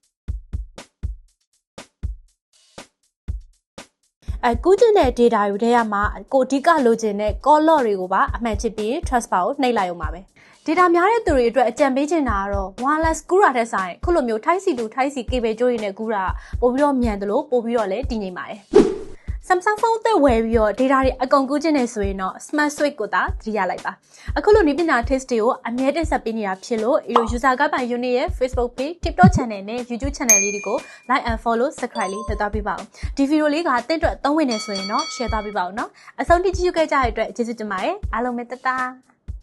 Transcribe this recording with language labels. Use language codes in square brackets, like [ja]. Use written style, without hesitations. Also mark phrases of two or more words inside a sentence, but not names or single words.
[my] ကူးကျင်တဲ့ data တွေထဲမှာကိုအဓိကလိုချင်တဲ့ color တွေကိုပါအမှန်ချစ်ပြီး [en] trust bar [my] ကိုနှိပ်လိုက်အောင်ပါပဲ data များတဲ့သူတွေအတွက်အကြံပေး ချင်တာကတော့ wireless ကူးတာတဲ့ဆိုင်ခုလိုမျိုး [en] Type C to Type C cable [my] ကြိုးရင်းနဲ့ကူးတာပို့ပြီးတော့မြန်တယ်လို့ပို့ပြီးတော့လည်းတည်ငြိမ်ပါတယ်Samsung phone အသစ်ဝယ်ပြီးတော့ data တွေအကုန်ကူးကျင်နေဆိုရင်တော့ Smart Switch ကိုသာသတိရလိုက်ပါအခုလိုနည်းပညာ tips တွေကိုအမြဲတင်ဆက်ပေးနေတာဖြစ်လို့ user guide by unit ရဲ့ [en] Facebook page TikTok channel [my] နဲ့ [en] YouTube channel [my] လေးတွေကို [en] like and follow subscribe [my] လေးလုပ်သွားပေးပါဦးဒီဗီဒီယိုလေးကတင့်အတွက်သုံးဝင်နေဆိုရင်တော့ share သွားပေးပါဦးနော်အဆုံးထိကြည့်ကြခဲ့ကြတဲ့အတွက်ကျေးဇူးတင်ပါတယ်အားလုံးပဲတတာ